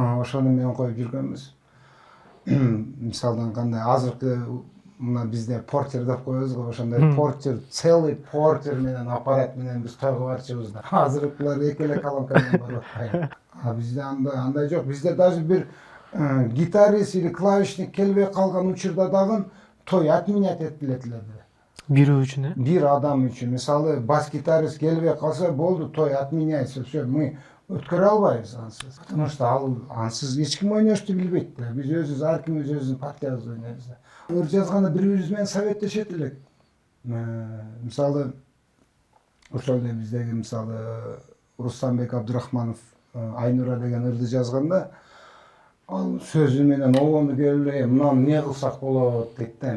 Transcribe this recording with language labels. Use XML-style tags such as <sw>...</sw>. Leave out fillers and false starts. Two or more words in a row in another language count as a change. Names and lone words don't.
<ky>Ошону менен коюп жүргөнбүз. Мисалдан кандай азыркы мына бизде портер деп коебуз го, ошондой портер, целый портер менен аппарат менен биз тойго барчубуз да. Азыркылар эки эле колонка менен барып атпайбы. А бизде андай жок. Бизде даже бир</ky> <ru>гитарист или клавишник</ru> <ky>келбей калган учурда дагы той отменять этилет. Бирөө үчүн э? Бир адам үчүн. Мисалы бас-гитарист келбей калса болду, той отменяется.</ky> <ru>Все, мы</ru> <ky>өткөрө албайбыз ансыз.</ky> <ru>Потому что</ru> <ky>ал ансыз эч ким ойношту билбейт да. Биз өзүбүз ар ким өзүбүздүн партиябызды ойнойбуз да. Ыр жазганда бири-бирибиз менен советтешет элек. Мисалы ошол эле биздеги мисалы Рустамбек Абдурахманов Айнура деген ырды жазганда ал сөзү менен обону келип мынаны эмне кылсак болот дейт да.</ky>